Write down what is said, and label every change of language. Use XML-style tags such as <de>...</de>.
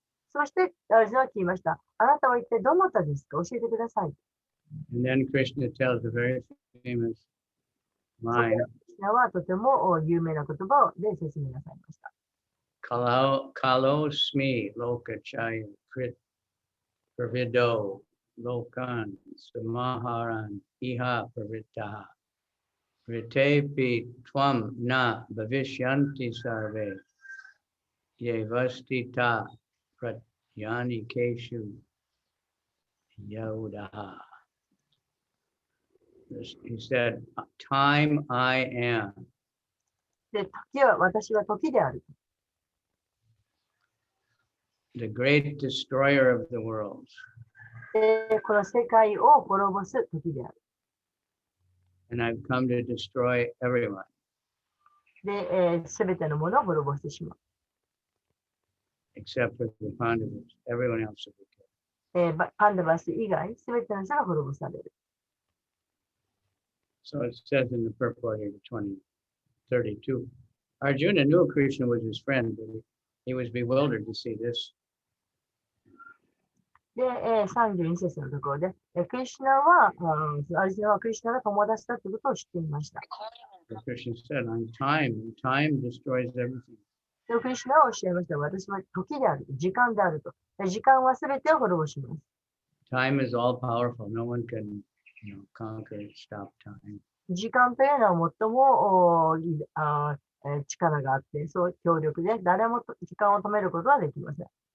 <ja>そして、アルジュナは聞きました。あなたは一体どなたですか？教えてください。</ja> <en>And then Krishna tells a very famous line.</en> <ja>クリシュナはとても有名な言葉で説明なさいました。</ja> <sa>Kalosmi lokachaya krit pravido lokan samaharan iha pravitaha vritepi tvam na bhavishyanti sarve yevastita pratyani keshu yaudaha.</sa> <en>He said, "Time I am."</en> <ja>で、時は私は時である。</ja> <en>The great destroyer of the world.</en> <ja>で、この世界を滅ぼす時である。</ja> <en>And I've come to destroy everyone.</en> <ja>で、すべてのものを滅ぼしてしまう。</ja> <en>Except for the Pandavas. Everyone else will be killed.</en> <ja>パンダバス以外、すべての人が滅ぼされる。</ja> <en>So it says in the purport here, 2032. Arjuna knew Krishna was his friend, but he was bewildered to see this.</en> <ja>で、32節のところで、クリシュナは、アルジュナはクリシュナが友達だということを知っていました。</ja> <en>Krishna said, "On time destroys everything."</en> <ja>で、クリシュナはおっしゃいました。私は時である、時間であると。時間はすべてを滅ぼします。</ja> <en>Time is all powerful. No one can, conquer it, stop time.</en> <ja>時間というのは最も力があって、そう強力で、誰も時間を止めることはできません。</ja>